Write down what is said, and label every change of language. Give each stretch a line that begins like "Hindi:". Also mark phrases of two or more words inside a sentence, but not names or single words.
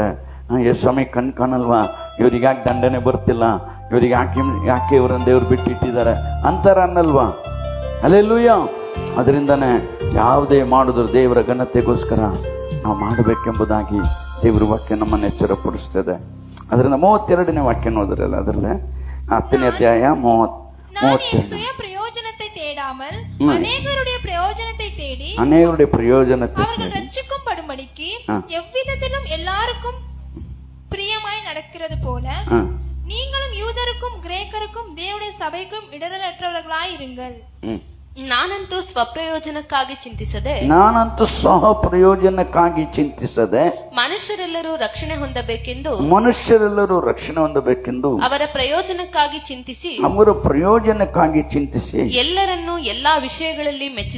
Kannada: ಸ್ವಾಮಿ ಕಣ್ ಕಾಣಲ್ವಾ, ಇವ್ರಿಗೆ ಯಾಕೆ ದಂಡನೆ ಬರ್ತಿಲ್ಲ, ಇವ್ರಿಗೆ ಯಾಕೆ ಇವರನ್ನ ದೇವ್ರು ಬಿಟ್ಟಿಟ್ಟಿದ್ದಾರೆ ಅಂತಾರ ಅನ್ನಲ್ವಾ? ಹಲ್ಲೆಲೂಯಾ. ಅದರಿಂದನೇ ಯಾವುದೇ ಮಾಡಿದ್ರು ದೇವರ ಘನತೆಗೋಸ್ಕರ ನಾವು ಮಾಡಬೇಕೆಂಬುದಾಗಿ ದೇವರ ವಾಕ್ಯ ನಮ್ಮನ್ನು ಎಚ್ಚರಪಡಿಸ್ತದೆ. ಅದರಿಂದ 32ನೇ ವಾಕ್ಯ ನೋಡಿದ್ರಲ್ಲ, ಅದರಲ್ಲೇ 10ನೇ ಅಧ್ಯಾಯ 32.
Tamil: சுய பிரயோஜனத்தை தேடாமல் அநேகருடைய பிரயோஜனத்தை தேடி அநேகருடைய பிரயோஜனத்தை அவர்கள் ரட்சிக்கும் படும்படிக்கு எவ்விதத்திலும் எல்லாருக்கும் பிரியமாய் நடக்கிறது போல நீங்களும் யூதருக்கும் கிரேக்கருக்கும் தேவனுடைய சபைக்கும் இடரலற்றவர்களாய் இருங்கள்.
Kannada: ನಾನಂತೂ ಸ್ವಪ್ರಯೋಜನಕ್ಕಾಗಿ ಚಿಂತಿಸದೆ ಸಹ ಪ್ರಯೋಜನಕ್ಕಾಗಿ ಚಿಂತಿಸದೆ ಮನುಷ್ಯರೆಲ್ಲರೂ ರಕ್ಷಣೆ ಹೊಂದಬೇಕೆಂದು ಅವರ ಪ್ರಯೋಜನಕ್ಕಾಗಿ ಚಿಂತಿಸಿ ಎಲ್ಲರನ್ನೂ ಎಲ್ಲಾ ವಿಷಯಗಳಲ್ಲಿ